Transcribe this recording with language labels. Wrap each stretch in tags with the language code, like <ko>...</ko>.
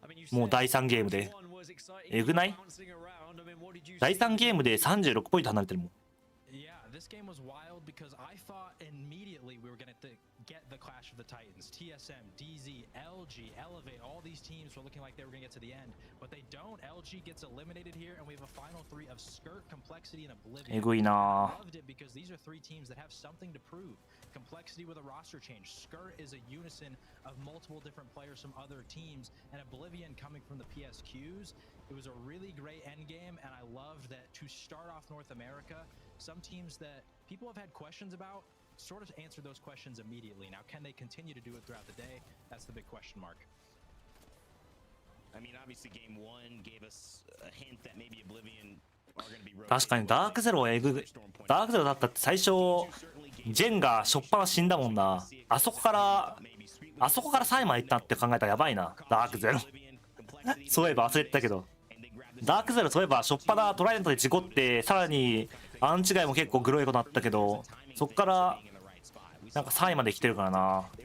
<ja>もう第3ゲームで。えぐない？第3ゲームで36ポイント離れてるもん。</ja> <en>This game was wild because I thought immediately we were going to get the Clash of the Titans. TSM, DZ, LG, Elevate, all these teams were looking like they were going to get to the end, but they don't. LG gets eliminated here, and we have a final three of Skirt, Complexity, and Oblivion.</en> <ja>えぐいな。</ja> <en>I loved it because these are three teams that have something to prove. Complexity with a roster change. Skirt is a unison of multiple different players from other teams, and Oblivion coming from the PSQs. It was a really great end game, and I loved that to start off North America, some teams that people have had questions about sort of answer those questions immediately. Now, can they continue to do it throughout the day? That's the big question mark. I mean, obviously, game one gave us a hint that maybe Oblivion are going to be.</en> <ja>確かにダークゼロえぐい。ダークゼロだったって最初ジェンがしょっぱな死んだもんな。あそこから3位まで行ったって考えたらやばいな。ダークゼロ。そういえば忘れてたけど。ダークゼロそういえばしょっぱなトライデントで事故ってさらにアンチガイも結構グロいことになったけど、そっからなんか3位まで来てるからな。</ja>